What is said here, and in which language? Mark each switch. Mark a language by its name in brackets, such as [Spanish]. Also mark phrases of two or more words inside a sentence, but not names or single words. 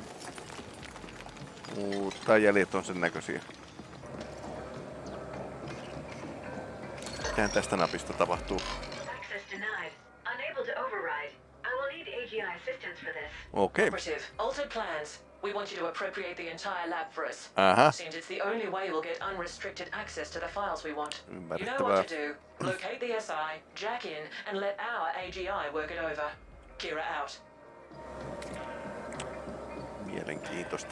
[Finnish] Mutta jäljet on sen näköisiä. Mitähän tästä napista tapahtuu? Okei. [English] Altered plans. We want you to appropriate the entire lab for us. Seems it's the only way we'll get unrestricted access to the files we want. You know what to do. Locate the SI, jack in, and let our AGI work it over. Kira out. [Finnish] Mielenkiintoista.